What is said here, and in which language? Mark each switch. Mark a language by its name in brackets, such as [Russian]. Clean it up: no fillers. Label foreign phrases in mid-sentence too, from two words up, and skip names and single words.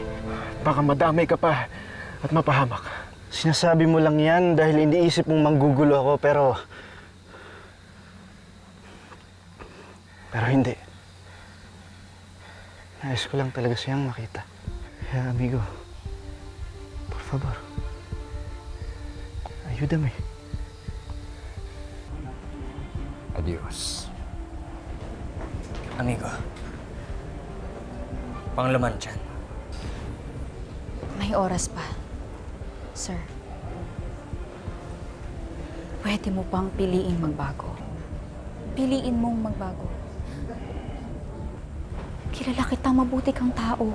[Filipino] Baka madamay ka pa at mapahamak. Sinasabi mo lang yan dahil iniisip mong manggugulo ako, pero hindi. Nais ko lang talaga siyang makita. Kaya, [Spanish] amigo, por favor, ayúdame. Adios. Amigo. [Filipino] Panglaman dyan. May oras pa, sir. pwede mo pang piliin magbago. Piliin mong magbago. Kilala kitang mabuti kang tao.